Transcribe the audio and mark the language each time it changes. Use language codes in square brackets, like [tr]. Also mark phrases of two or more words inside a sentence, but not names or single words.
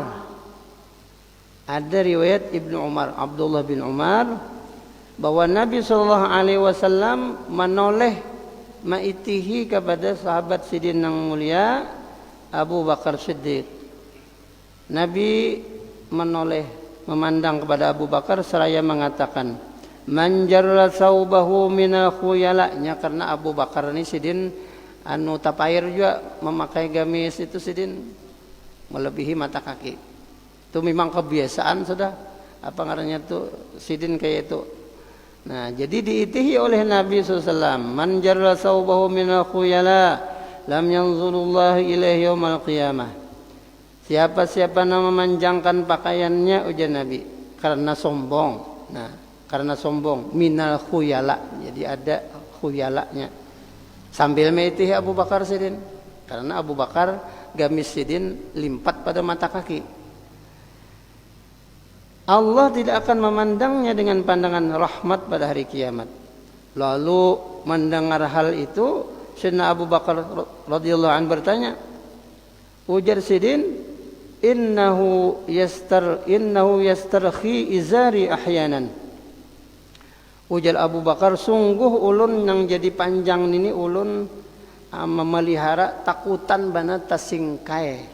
[id] Ada riwayat Ibnu Umar, Abdullah bin Umar, bahwa Nabi SAW menoleh maitihi kepada sahabat sidin yang mulia Abu Bakar Siddiq. Nabi menoleh memandang kepada Abu Bakar seraya mengatakan, [ar] "من جر ثوبه من الخيلاء." [id] Karena Abu Bakar ini sidin tapair juga memakai gamis itu sidin melebihi mata kaki. Itu memang kebiasaan sudah. Apa ngarannya tuh sidin kayak itu. Nah, jadi diitihi oleh Nabi SAW. [ar] "من جر ثوبه من الخيلاء لم ينظر الله إليه يوم القيامة." [id] Siapa-siapa yang memanjangkan pakaiannya, ujar Nabi, karena sombong. Nah, karena sombong [ar] من الخيلاء. [id] Jadi ada khuyalanya. Sambil meitihi Abu Bakar sidin. Karena Abu Bakar gamis sidin limpat pada mata kaki. Allah tidak akan memandangnya dengan pandangan rahmat pada hari kiamat. Lalu mendengar hal itu, Sayyidina Abu Bakar [ar] رضي الله عنه [id] bertanya, ujar Sidin, [ar] إنه يسترخي إزاري أحيانا. [bjn] Ujar Abu Bakar, sungguh ulun yang jadi panjang ini ulun memelihara takutan bana tasingkai.